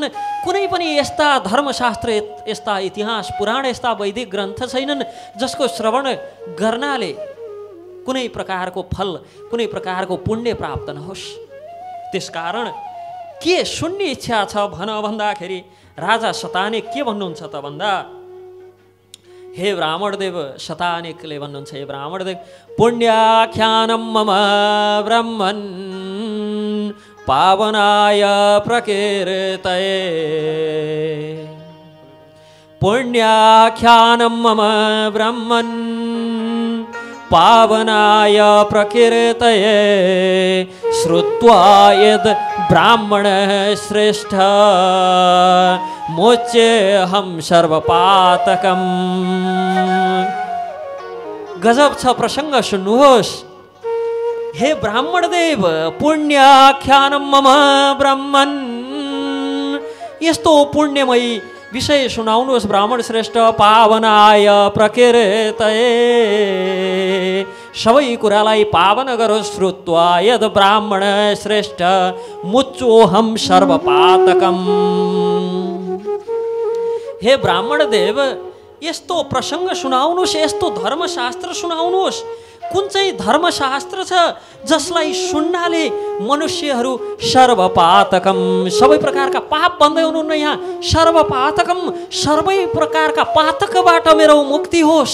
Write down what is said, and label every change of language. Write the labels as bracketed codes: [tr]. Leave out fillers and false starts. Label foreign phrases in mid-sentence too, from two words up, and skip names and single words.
[ne] कुनै पनि यस्ता धर्मशास्त्र, यस्ता इतिहास पुराण, यस्ता वैदिक ग्रन्थ छैनन् जसको श्रवण गर्नाले कुनै प्रकारको फल, कुनै प्रकारको पुण्य प्राप्त नहोस्। त्यसकारण के सुन्ने इच्छा छ भन भन्दाखेरि राजा शतानिक के भन्नुहुन्छ त भन्दा, हे ब्राह्मणदेव, शतानिकले भन्नुहुन्छ, [sa] हे ब्राह्मणदेव, पुण्याख्यानं मम ब्रह्मन् पावनाय प्रकीर्तये, पुण्याख्यानं मम ब्रह्मन् पावनाय प्रकीर्तये, श्रुत्वा यद् ब्राह्मण श्रेष्ठ मोच्येऽहं सर्वपातकम्। [ne] गजब छ प्रसङ्ग, सुन्नुहोस्। [sa] हे ब्राह्मणदेव, पुण्याख्यानं मम ब्रह्मन्, [ne] यस्तो पुण्यमयी विषय सुनाउनुहोस् ब्राह्मण श्रेष्ठ, [sa] पावनाय प्रकीर्तये, [ne] सबै कुरालाई पावन गरोस्, [sa] श्रुत्वा यद् ब्राह्मण श्रेष्ठ मुच्योऽहं सर्वपातकम्। हे ब्राह्मणदेव, [ne] यस्तो प्रसङ्ग सुनाउनुहोस्, यस्तो धर्मशास्त्र सुनाउनुहोस्। कुन चाहिँ धर्मशास्त्र छ जसलाई सुन्नाले मनुष्यहरू सर्वपातकम, सबै प्रकारका पाप भन्दै हुनुहुन्न यहाँ, सर्वपातकम, सबै प्रकारका पातकबाट मेरो मुक्ति होस्।